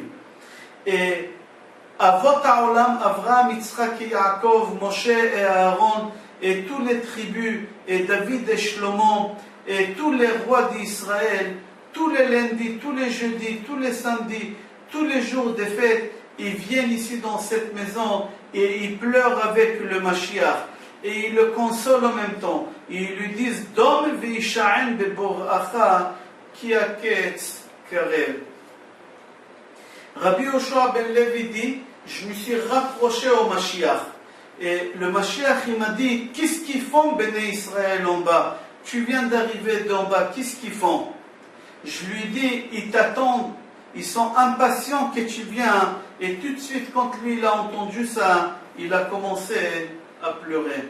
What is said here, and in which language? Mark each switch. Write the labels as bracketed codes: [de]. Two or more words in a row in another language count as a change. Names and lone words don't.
[fr] Et [he] אבות העולם, [fr] Avraham, Yitzhak et Yaakov, Moshe et Aaron, et tous les tribus, et David et Shlomo, et tous les rois d'Israël, tous les lundis, tous les jeudis, tous les samedis, tous les jours des fêtes, ils viennent ici dans cette maison et ils pleurent avec le Mashiach. Et ils le consolent en même temps. Ils lui disent [he] דום והישען בבוראך כי הקץ קרב. [fr] Rabbi Yoshua ben Levi dit, je me suis rapproché au Mashiach. Et le Mashiach, il m'a dit, qu'est-ce qu'ils font, Béné Israël, en bas? Tu viens d'arriver d'en bas, qu'est-ce qu'ils font? Je lui dis, ils t'attendent, ils sont impatients que tu viennes. Et tout de suite, quand lui il a entendu ça, il a commencé à pleurer.